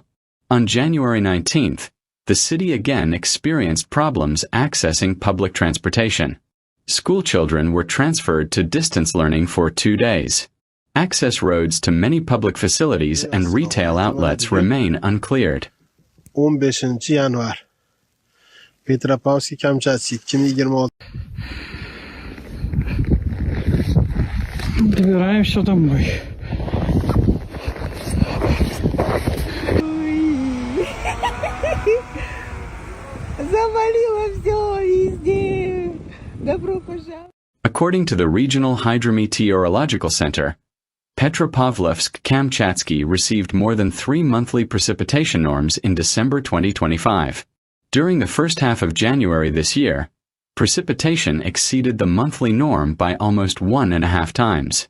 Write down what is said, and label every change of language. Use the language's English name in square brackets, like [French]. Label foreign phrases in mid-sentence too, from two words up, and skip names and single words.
[English] On January 19th, the city again experienced problems accessing public transportation. Schoolchildren were transferred to distance learning for 2 days. Access roads to many public facilities and retail outlets remain uncleared. [Uzbek] 15 yanvar. Petropavlovsk-Kamchatski 2026. [Russian] Добираемся домой. Завалило все везде. Добро пожаловать. [English] According to the Regional Hydrometeorological Center, Petropavlovsk-Kamchatsky received more than 3 monthly precipitation norms in December 2025. During the first half of January this year, precipitation exceeded the monthly norm by almost 1.5 times.